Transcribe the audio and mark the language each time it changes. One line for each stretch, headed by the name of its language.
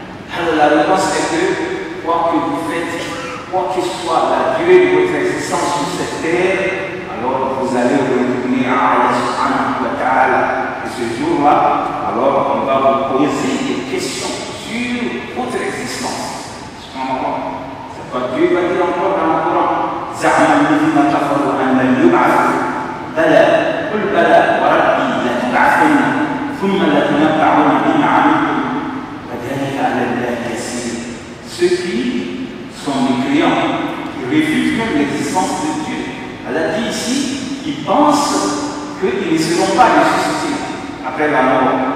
French: Alors la réponse est que quoi que vous faites, quoi que soit la durée de votre existence sur cette terre, alors vous allez retourner à Allah subhanahu wa ta'ala. Et ce jour-là, alors on va vous poser des questions sur votre existence. Subhanallah. C'est quoi Dieu va dire encore dans le Coran.
Arabic: زعم الذين كفروا أن لن يبعثوا بلى قل بلى وربي لتبعثن ثم لتنبعن بما عملتم وذلك على الله يسير.
French: Ceux qui sont mécréants, qui réfutent même l'existence de Dieu. Elle a dit ici, ils pensent qu'ils ne seront pas ressuscités après la mort.